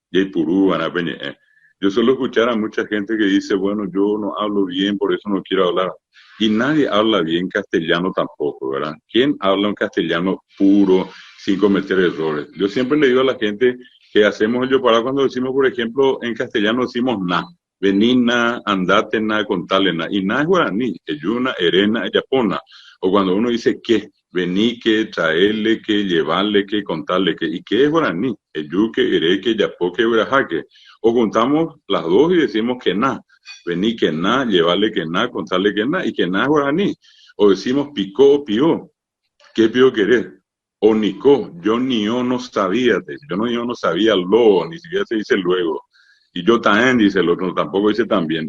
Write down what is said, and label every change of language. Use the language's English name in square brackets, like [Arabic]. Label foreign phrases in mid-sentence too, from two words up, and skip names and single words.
[Spanish] Yo suelo escuchar a mucha gente que dice, bueno, yo no hablo bien, por eso no quiero hablar. Y nadie habla bien castellano tampoco, ¿verdad? ¿Quién habla un castellano puro, sin cometer errores? Yo siempre le digo a la gente que hacemos el yopará cuando decimos, por ejemplo, en castellano decimos na. Vení na, andate na, contale na. Y na es guaraní, [Guarani] eyuna, erena, yapona. [Spanish] O cuando uno dice que, vení que, traerle que, llevarle que, contarle que. ¿Y qué es guaraní? [Guarani] Eyuque, ereque, yapoque, urajaque. [Spanish] O contamos las dos y decimos que na. Vení que na, llevarle que na, contarle que na. Y que na es guaraní. O decimos picó o pió. ¿Qué pió querés? O nicó. Yo ni yo no sabía. Yo no sabía lo, ni siquiera se dice luego. Y yo también, dice el otro, tampoco dice también.